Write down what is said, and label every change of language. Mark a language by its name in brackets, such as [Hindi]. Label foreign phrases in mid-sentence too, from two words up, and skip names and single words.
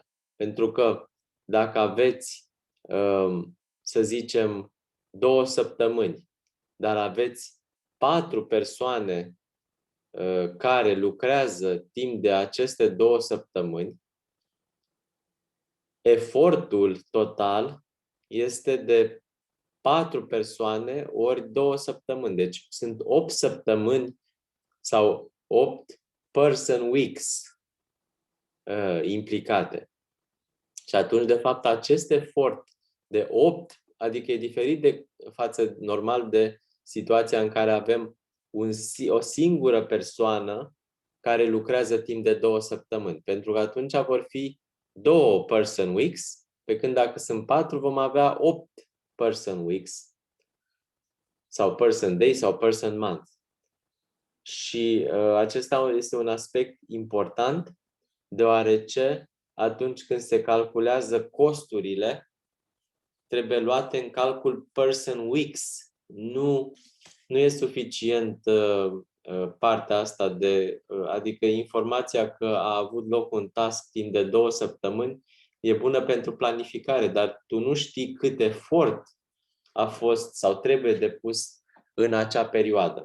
[Romanian] Pentru că dacă aveți, să zicem, 2 săptămâni, dar aveți 4 persoane care lucrează timp de aceste 2 săptămâni, efortul total este de 4 persoane ori 2 săptămâni. Deci sunt 8 săptămâni sau 8 [English] person weeks [Romanian] implicate. Și atunci, de fapt, acest efort de 8, adică e diferit față normal de situația în care avem o singură persoană care lucrează timp de 2 săptămâni. Pentru că atunci vor fi 2 [English] person weeks, [Romanian] pe când dacă sunt 4, vom avea 8 [English] person weeks [Romanian] sau [English] person day [Romanian] sau [English] person month. [Romanian] Și acesta este un aspect important, deoarece atunci când se calculează costurile, trebuie luate în calcul [English] person weeks. [Romanian] Nu e suficient partea asta adică informația că a avut loc un task timp de 2 săptămâni e bună pentru planificare, dar tu nu știi cât efort a fost sau trebuie depus în acea perioadă.